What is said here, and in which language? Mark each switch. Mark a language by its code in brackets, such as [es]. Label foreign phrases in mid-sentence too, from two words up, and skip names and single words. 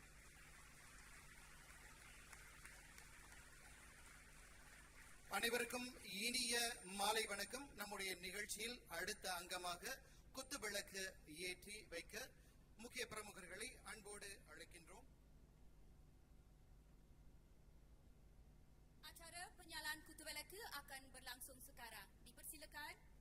[ta] அனைவருக்கும் இனிய மாலை வணக்கம். நம்முடைய நிகழ்ச்சியில் அடுத்த அங்கமாக குத்துவிளக்கு ஏற்றி வைக்க முக்கிய பிரமுகர்களை அன்போடு அழைக்கின்றோம். [ms] Acara penyalaan kutu-velaka akan berlangsung sekarang. Dipersilakan.